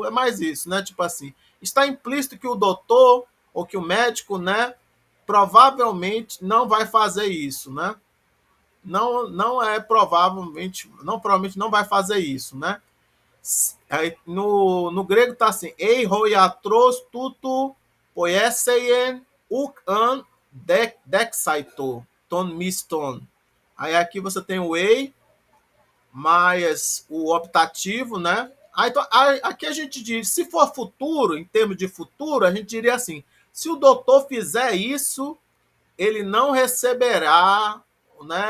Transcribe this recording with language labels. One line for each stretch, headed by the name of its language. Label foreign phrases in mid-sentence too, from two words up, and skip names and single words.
Portuguese: É mais isso, né? Tipo assim, está implícito que o doutor ou que o médico, né, provavelmente não vai fazer isso, né? Não é provavelmente, não provavelmente não vai fazer isso, né? Aí, no grego está assim,
Greek: εἰ ὁ ἰατρὸς τοῦτο ποιήσειεν οὐκ ἂν δέξαιτο τὸν μισθόν.
Portuguese: Aí aqui você tem o ei mais o optativo, né? Aí, então, aqui a gente diz, se for futuro, em termos de futuro, a gente diria assim, se o doutor fizer isso, ele não receberá, né?